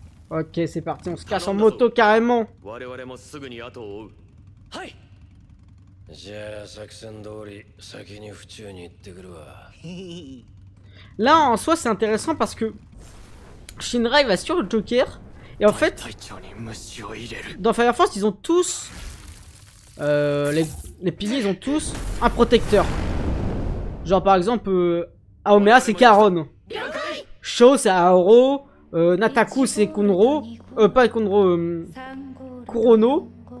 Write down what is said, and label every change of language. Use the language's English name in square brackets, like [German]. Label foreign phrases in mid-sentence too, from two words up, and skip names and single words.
[French] Ok, c'est parti, on se cache en moto carrément. [Japanese] 我々もすぐに後を追う。はい。じゃあ作戦通り先に府中に行ってくるわ。 [French] Là, en soi, c'est intéressant parce que Shinra il va sur le Joker. Et en fait, [Japanese] 隊長に虫を入れる。 [French] dans Fire Force, ils ont tous... les piliers, ils ont tous un protecteur. Genre par exemple, Aomea c'est Karon. Sho c'est Aoro. Nataku c'est Kunro. Pas Kunro, Kurono.